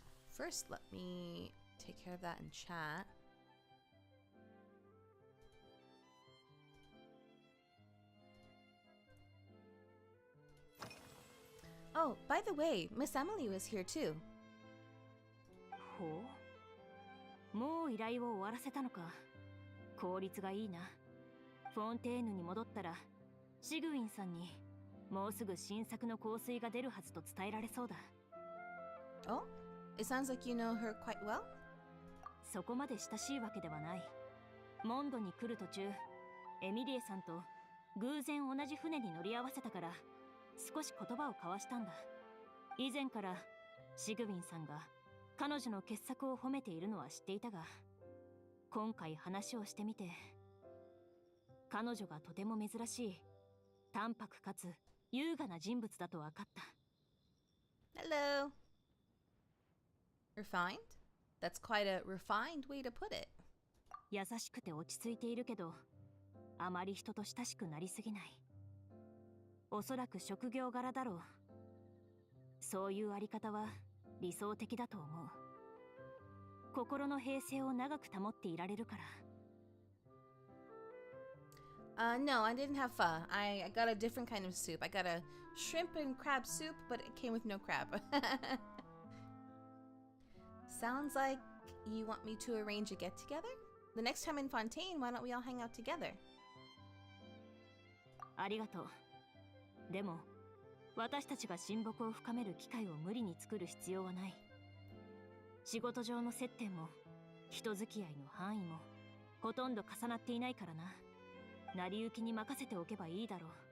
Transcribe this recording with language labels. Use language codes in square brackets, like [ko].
[en] First, let me take care of that in chat. Oh, by the way, Miss Emily was here too. [ja] ほう。もう依頼を終わらせたのか。効率がいいな。フォンテーヌに戻ったら、シグウィンさんにもうすぐ新作の香水が出るはずと伝えられそうだ。 [en] Oh? It sounds like you know her quite well? [ja] そこまで親しいわけではない。モンドに来る途中、エミリエさんと偶然同じ船に乗り合わせたから、少し言葉を交わしたんだ。以前からシグウィンさんが彼女の傑作を褒めているのは知っていたが、今回話をしてみて、彼女がとても珍しい、淡白かつ優雅な人物だと分かった。 [en] Hello. Refined? That's quite a refined way to put it. [ja] 優しくて落ち着いているけど、あまり人と親しくなりすぎない。おそらく職業柄だろう。そういうあり方は理想的だと思う。心の平静を長く保っていられるから。 [en] No, I didn't have pho. I got a different kind of soup. I got a shrimp and crab soup, but it came with no crab. Sounds like you want me to arrange a get-together? The next time in Fontaine, why don't we all hang out together? [ja] ありがとう。でも、私たちが親睦を深める機会を無理に作る必要はない。仕事上の接点も、人付き合いの範囲も、ほとんど重なっていないからな。成り行きに任せておけばいいだろう。